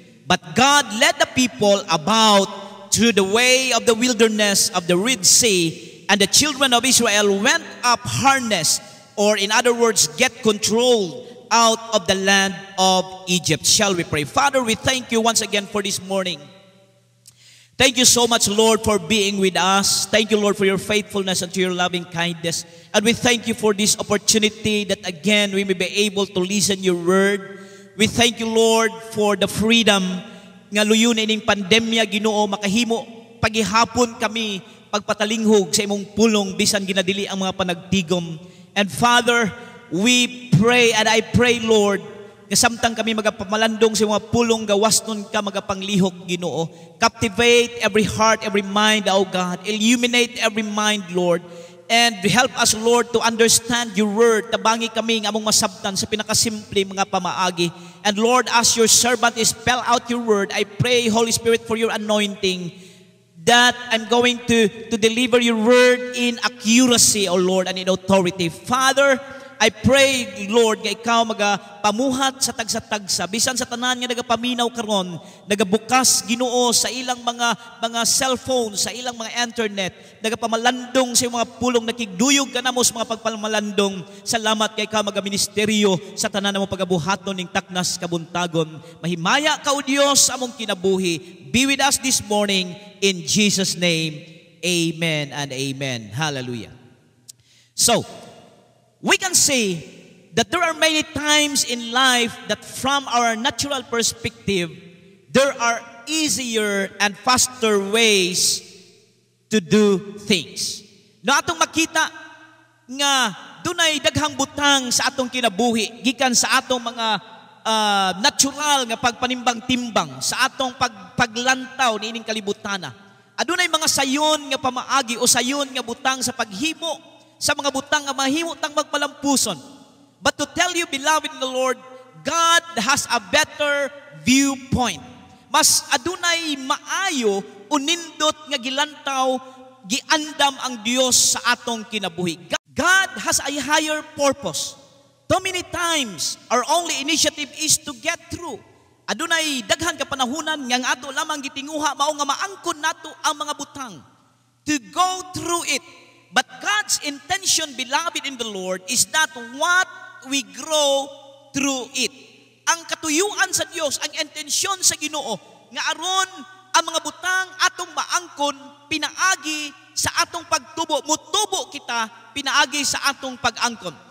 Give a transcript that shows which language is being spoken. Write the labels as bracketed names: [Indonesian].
[English] But God led the people about through the way of the wilderness of the Red Sea, and the children of Israel went up harnessed, or in other words, get control out of the land of Egypt. Shall we pray? Father, we thank you once again for this morning. Thank you so much, Lord, for being with us. Thank you, Lord, for your faithfulness and to your loving kindness. And we thank you for this opportunity that again we may be able to listen your word. We thank you, Lord, for the freedom [Cebuano] nga luyo na ining pandemya, Ginoo, makahimo paghihapon kami pagpatalinghog sa imong pulong bisan ginadili ang mga panagtigom. [English] And Father, we pray and I pray, Lord, [Cebuano] nga samtang kami magapamalandong sa mga pulong gawasnon ka magapanglihok, Ginoo. [English] Captivate every heart, every mind, O God. Illuminate every mind, Lord. And help us, Lord, to understand your word. [Cebuano] Tabangi kami ng among masabtan sa pinakasimple mga pamaagi. [English] And Lord, as your servant is spell out your word, I pray, Holy Spirit, for your anointing, that I'm going to deliver your word in accuracy, O Lord, and in authority. Father, I pray, Lord, [Cebuano] nga ikaw magapamuhat sa tagsa-tagsa. Bisan sa tanan nga nagapaminaw karon, nagabukas, Ginoo, sa ilang mga cellphone, sa ilang mga internet, nagapamalandong sa mga pulong nakigduyog ka na mo sa mga pagpamalandong. Salamat kay ikaw magaministeryo sa tanan mo pagabuhaton ning taknas kabuntagon. Mahimaya ka, O Dios, sa among kinabuhi. [English] Be with us this morning in Jesus' name. Amen and amen. Hallelujah. So, we can say that there are many times in life that from our natural perspective, there are easier and faster ways to do things. [Cebuano] No atong makita nga dunay daghang butang sa atong kinabuhi gikan sa atong mga natural nga pagpanimbang-timbang sa atong paglantaw niining kalibutana. Adunay mga sayon nga pamaagi o sayon nga butang sa paghimo sa mga butang nga mahimo tang magpalampuson. [English] But to tell you, beloved in the Lord, God has a better viewpoint. [Cebuano] Mas adunay maayo unindot nga gilantaw, giandam ang Dios sa atong kinabuhi. [English] God has a higher purpose. Too many times, our only initiative is to get through. [Cebuano] Adunay daghan ka panahunan nga ato lamang gitinguha mao nga maangkon nato ang mga butang. [English] To go through it. But God's intention, beloved in the Lord, is that what we grow through it. [Cebuano] Ang katuyuan sa Dios, ang intensyon sa Ginoo, nga aron ang mga butang atong maangkon, pinaagi sa atong pagtubo, mutubo kita, pinaagi sa atong pag-angkon.